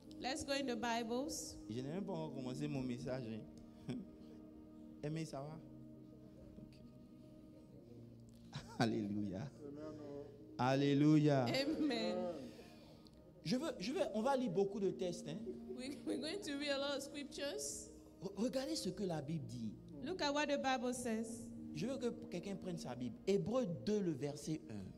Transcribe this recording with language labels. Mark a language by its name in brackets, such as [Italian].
[English] Let's go in the Bibles. [French] Je n'ai même pas encore commencé mon message. Hein. Aimé, ça va? Okay. Alléluia. Alléluia. Amen. On va lire beaucoup de textes. Hein. [English] We're going to read a lot of scriptures. [French] Regardez ce que la Bible dit. [English] Look at what the Bible says. [French] Je veux que quelqu'un prenne sa Bible. Hébreux 2, le verset 1.